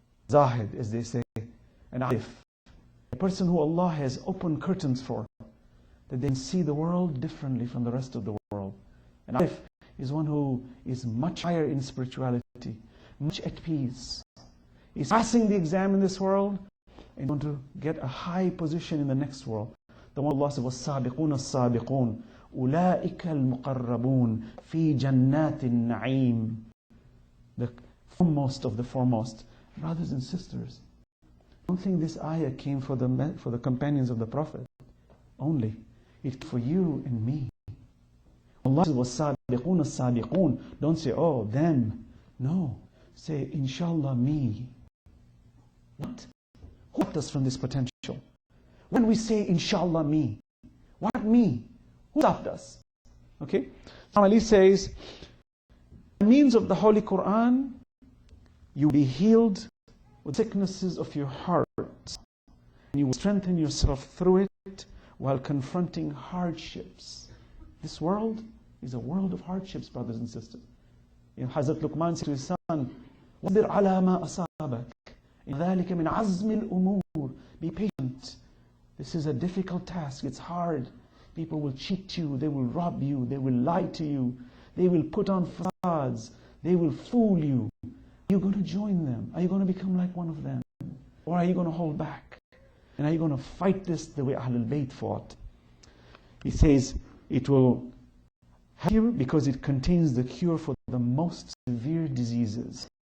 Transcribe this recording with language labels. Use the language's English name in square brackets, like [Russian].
[English] Zahid, as they say, an arif. A person who Allah has opened curtains for, that they can see the world differently from the rest of the world. An arif is one who is much higher in spirituality, much at peace. He's passing the exam in this world and want to get a high position in the next world. The one Allah said, [Arabic] وَالسَّابِقُونَ السَّابِقُونَ أُولَٰئِكَ الْمُقَرَّبُونَ فِي جَنَّاتِ النَّعِيمِ. [English] The foremost of the foremost. Brothers and sisters, I don't think this ayah came for the companions of the Prophet only. It's for you and me. Allah says, [Arabic] وَالسَّابِقُونَ السَّابِقُونَ. [English] Don't say, oh, them. No. Say, inshallah, me. What? Who stopped us from this potential? When we say, inshallah, me, what me? Who stopped us? Okay? Ali says, by means of the Holy Quran, you will be healed with sicknesses of your heart. And you will strengthen yourself through it while confronting hardships. This world is a world of hardships, brothers and sisters. Hazrat Luqman said to his son, [Arabic] وَاصْبِرْ عَلَى مَا أَصَابَكَ إِنَّ ذَلِكَ مِنْ عَزْمِ الْأُمُورِ. [English] Be patient. This is a difficult task. It's hard. People will cheat you. They will rob you. They will lie to you. They will put on facades. They will fool you. Are you going to join them? Are you going to become like one of them? Or are you going to hold back? And are you going to fight this the way Ahlul Bayt fought? He says, it will help you because it contains the cure for the most severe diseases.